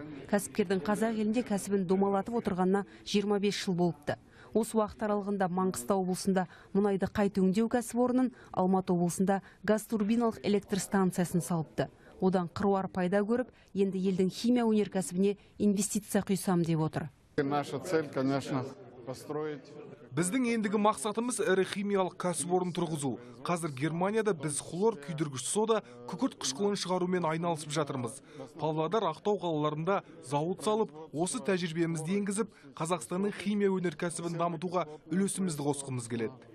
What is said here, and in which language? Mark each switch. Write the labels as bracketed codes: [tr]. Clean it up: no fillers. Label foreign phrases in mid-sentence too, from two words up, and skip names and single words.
[kk] Кәсіпкердің қазақ елінде кәсібін домалатып отырғанына 25 жыл болыпты. Осы уақыт аралығында Маңғыстау облысында мұнайды қайта өңдеу кәсіпорнын, Алматы облысында газ турбиналық электр станциясын салыпты. Одан қыруар пайда көріп, енді елдің химия өнеркәсібіне инвестиция құйсам деп отыр. [ru] Наша цель, конечно, построить. [kk] Біздің ендігі мақсатымыз ірі химиялық кәсіпорын тұрғызу. Қазір Германияда біз хлор, күйдіргіш сода, күкірт қышқылын шығарумен айналысып жатырмыз. Павлодар, Ақтау қалаларында зауыт салып, осы тәжірибемізді енгізіп, Қазақстанның химия өнеркәсібін дамытуға үлесімізді қосқымыз келеді.